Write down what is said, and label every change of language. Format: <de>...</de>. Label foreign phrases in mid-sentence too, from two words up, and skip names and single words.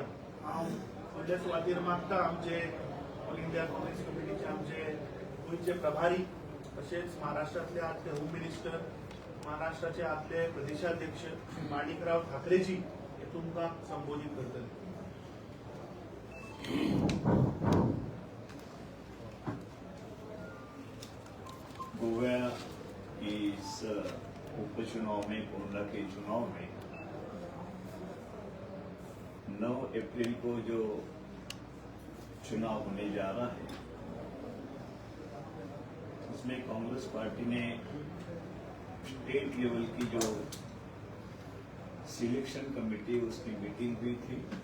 <kok>हांव व्हडल्या सुवातेर मागता आमचे ऑल इंडिया काँग्रेस कमिटीचे आमचे गोंयचे प्रभारी तशेंच महाराष्ट्रातले आदले</kok> <en>home minister</en> <kok>महाराष्ट्राचे आदले प्रदेशाध्यक्ष श्री माणिकराव ठाकरेजी हे तुमकां संबोधीत करतले.</kok> <hi>गोवा इस उपचुनाव में कोंडा के चुनाव में 9 अप्रैल को जो चुनाव होने जा रहा है उसमें कांग्रेस पार्टी ने</hi> <en>state level</en> <hi>की जो</hi> <en>selection committee</en> <hi>उसकी मीटिंग हुई थी</hi>